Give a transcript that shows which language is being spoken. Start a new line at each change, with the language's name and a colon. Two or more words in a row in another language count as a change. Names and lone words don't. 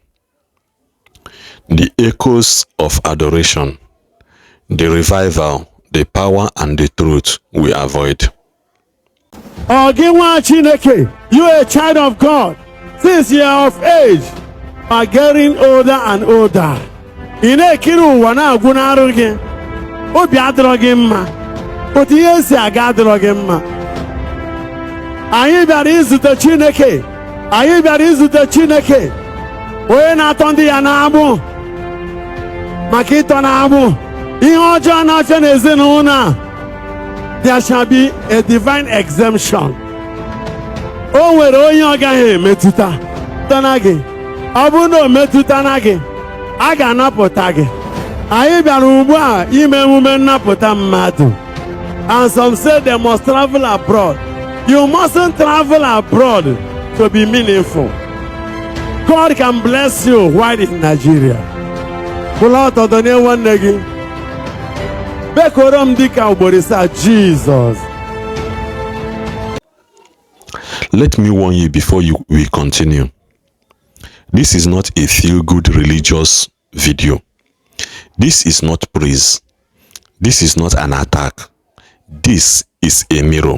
English: The echoes of adoration, the revival, the power and the truth we avoid. Chineke, you are a child of God. Since you are of age, you are getting older and older.
Igbo: Ị na-ekiri ụwa na-agwụ n'arụ gị, obi adịrọ gị mma, otu ihe si aga adịrọ gị mma. Anyị bịara izute Chineke, anyị bịara izute Chineke, onye na-atọ ndị ya n'agbụ, maka ịtọ n'agbụ ihe ọjọọ na-achọ n'ezinụlọ a.
English: There shall be a divine exemption.
Igbo: O nwere onye ọ gaghị emetụta na gị. Ọ bụrụ na o metụta na gị, a ga-anapụta gị. Anyị bịara ugbu a ime emume nnapụta mmadụ.
English: And some say they must travel abroad. You mustn't travel abroad to be meaningful. God can bless you while in Nigeria.
Igbo: Pụlọ ọtọdọ nye nwanne gị. Bekoro m dịka ugboro ise,
English: Jesus. Let me warn you before we continue. This is not a feel-good religious video. This is not praise. This is not an attack. This is a mirror.